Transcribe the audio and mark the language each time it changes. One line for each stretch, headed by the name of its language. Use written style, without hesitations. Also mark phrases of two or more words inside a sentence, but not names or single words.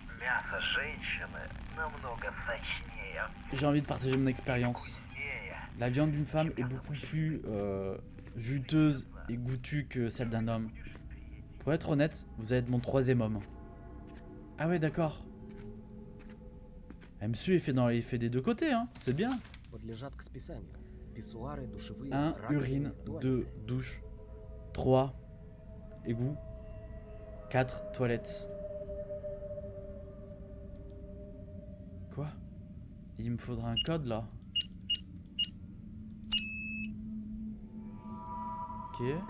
French: J'ai envie de partager mon expérience. La viande d'une femme est beaucoup plus juteuse et goûtue que celle d'un homme. Pour être honnête, vous êtes mon 3e homme. Ah ouais, d'accord. Elle me suit et fait des 2 côtés, hein. C'est bien.
Russian: Подлежат к списанию. Писсуары, душевые,
French: 1,
Russian: раковины,
French: urine.
Russian: туалеты.
French: 2, douche. 3, égout. 4, toilettes. Quoi? Il me faudra un code là. Ok.